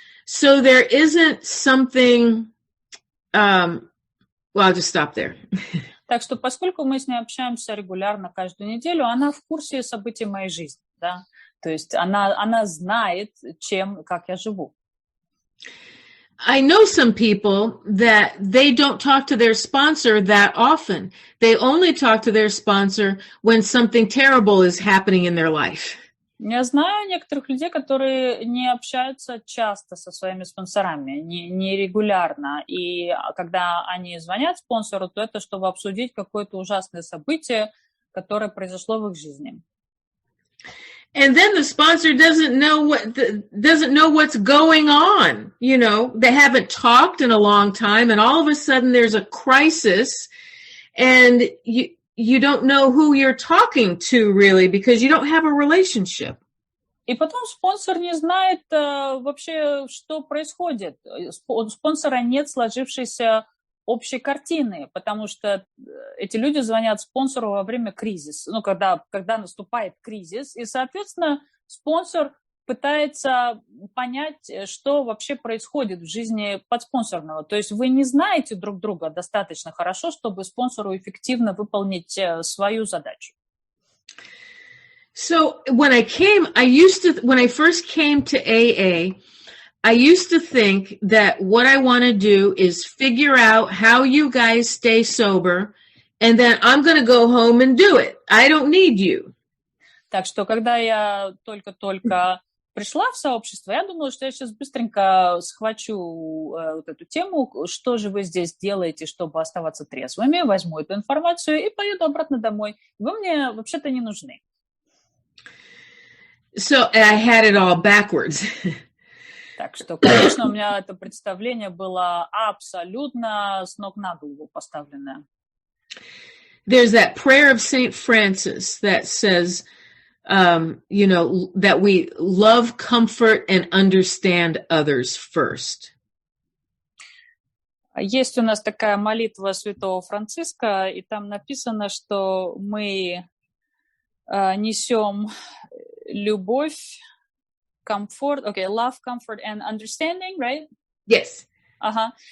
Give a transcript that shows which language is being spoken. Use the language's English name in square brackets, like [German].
[English] So there isn't something, well, I'll just stop there. [Russian] Так что, поскольку мы с ней общаемся регулярно каждую неделю, она в курсе событий моей жизни, да? То есть она знает, как я живу. [English] I know some people that they don't talk to their sponsor that often. They only talk to their sponsor when something terrible is happening in their life. [Russian] Я знаю некоторых людей, которые не общаются часто со своими спонсорами, не регулярно. И когда они звонят спонсору, то это чтобы обсудить какое-то ужасное событие, которое произошло в их жизни. [English] And then the sponsor doesn't know what's going on. You know, they haven't talked in a long time, and all of a sudden there's a crisis, and you don't know who you're talking to really because you don't have a relationship. [Russian] И потом спонсор не знает вообще, что происходит. У спонсора нет сложившейся общей картины, потому что эти люди звонят спонсору во время кризиса, ну, когда наступает кризис, и, соответственно, спонсор пытается понять, что вообще происходит в жизни подспонсорного. То есть вы не знаете друг друга достаточно хорошо, чтобы спонсору эффективно выполнить свою задачу. [English] So when I first came to AA, I used to think that what I want to do is figure out how you guys stay sober, and then I'm going to go home and do it. I don't need you. [Russian] Так что, когда я только пришла в сообщество, я думала, что я сейчас быстренько схвачу вот эту тему, что же вы здесь делаете, чтобы оставаться трезвыми, возьму эту информацию и поеду обратно домой. Вы мне вообще-то не нужны. [English] So I had it all backwards. [Russian] Так что, конечно, у меня это представление было абсолютно с ног на голову поставленное. [English] There's that prayer of Saint Francis that says, you know, that we love, comfort, and understand others first. [Russian] Есть у нас такая молитва святого Франциска, и там написано, что мы несем любовь, [English] comfort, love, comfort, and understanding, right? Yes. [Russian] Ага.